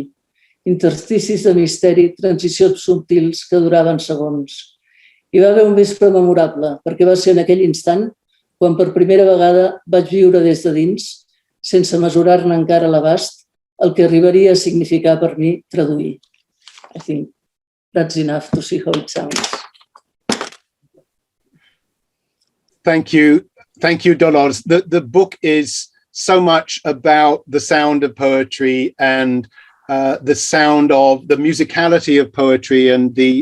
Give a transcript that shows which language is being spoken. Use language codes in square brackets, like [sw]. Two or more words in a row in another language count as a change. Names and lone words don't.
[ca] Intersticis de misteri, transicions subtils que duraven segons. Hi va haver un vespre memorable, perquè va ser en aquell instant quan per primera vegada vaig viure des de dins, sense mesurar-ne encara l'abast, el que arribaria a significar per mi traduir. [en] I think that's enough to see how it sounds. Thank you, Dolors. The book is so much about the sound of poetry and the sound of the musicality of poetry and